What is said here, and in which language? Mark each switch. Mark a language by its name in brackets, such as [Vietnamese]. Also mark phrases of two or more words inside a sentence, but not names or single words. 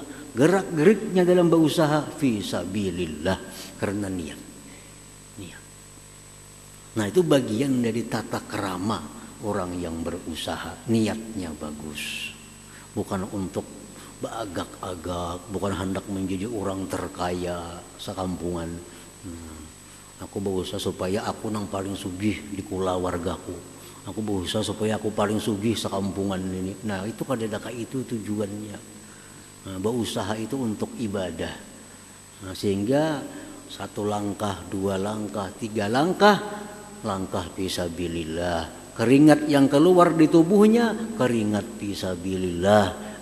[Indonesian] Gerak-geriknya dalam berusaha [Arabic] fi sabilillah, [Indonesian] karena niat. Nah, itu bagian dari tata kerama orang yang berusaha, niatnya bagus. Bukan untuk beragak-agak, bukan hendak menjadi orang terkaya sekampungan. [Banjar] Aku berusaha supaya aku nang paling sugih di kula wargaku. [Indonesian] Aku berusaha supaya aku paling sugih sekampungan ini. Nah itu kadang-kadang itu tujuannya. Nah, berusaha itu untuk ibadah. Nah, sehingga 1 langkah, 2 langkah, 3 langkah, langkah fisabilillah. Keringat yang keluar di tubuhnya, keringat fisabilillah.